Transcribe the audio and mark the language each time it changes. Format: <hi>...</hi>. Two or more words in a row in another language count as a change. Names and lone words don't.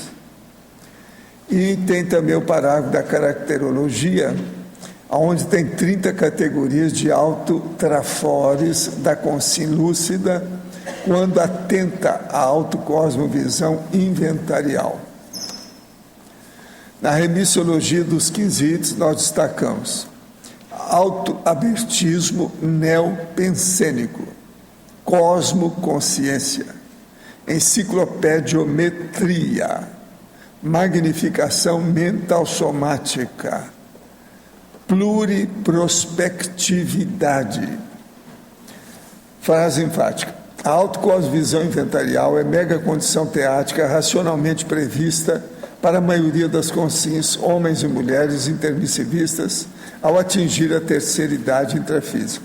<pt>E tem também o parágrafo da caracterologia, onde tem 30 categorias de autotrafores da consciência lúcida, quando atenta à autocosmovisão inventarial. Na remissiologia dos 15 itens, nós destacamos autoabertismo neopensênico, cosmoconsciência, enciclopediometria, magnificação mental somática, pluriprospectividade. Frase enfática. A autocosmovisão inventarial é mega condição teática racionalmente prevista para a maioria das consciências, homens e mulheres intermissivistas, ao atingir a terceira idade intrafísica.</pt>